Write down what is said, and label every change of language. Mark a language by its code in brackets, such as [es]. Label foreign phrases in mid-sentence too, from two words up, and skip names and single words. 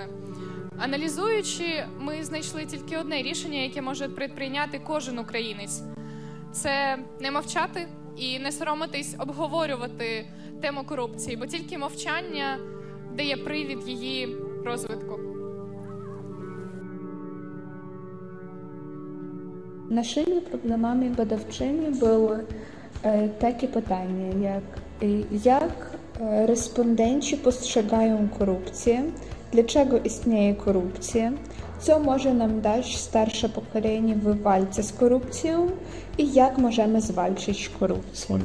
[uk] Аналізуючи, ми знайшли тільки одне рішення, яке може предприйняти кожен українець. Це не мовчати і не соромитись обговорювати тему корупції, бо тільки мовчання дає привід її розвитку. [pl] Naszymi problemami badawczymi były takie pytania, jak respondenci postrzegają korupcję, dlaczego istnieje korupcja, co może nam dać starsze pokolenie w walce z korupcją i jak możemy zwalczyć korupcję.